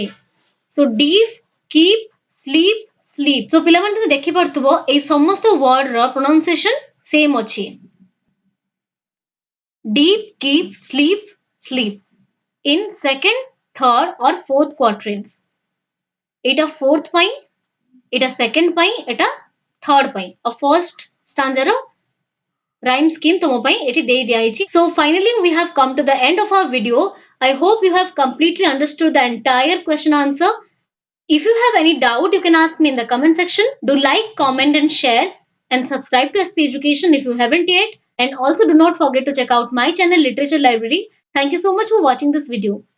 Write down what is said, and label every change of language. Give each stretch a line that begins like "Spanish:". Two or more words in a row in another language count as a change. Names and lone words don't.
English: So deep, keep, sleep, sleep.
Odia: So ପିଲାମାନେ ତମେ ଦେଖି ପାରୁଥିବ ଏଇ ସମସ୍ତ word ର
English: pronunciation same
Odia: ଅଛି.
English: Deep, keep, sleep, sleep. In second, third or fourth quatrains.
Odia: Eta fourth ପାଇଁ, eta second ପାଇଁ, eta third ପାଇଁ. A
English: first stanza
Odia: ର
English: rhyme scheme
Odia: ତମ ପାଇଁ ଏଠି ଦେଇ ଦିଆ ହେଇଛି.
English: So finally we have come to the end of our video. I hope you have completely understood the entire question answer. If you have any doubt, you can ask me in the comment section. Do like, comment and share and subscribe to SP Education if you haven't yet. And also do not forget to check out my channel Literature Library. Thank you so much for watching this video.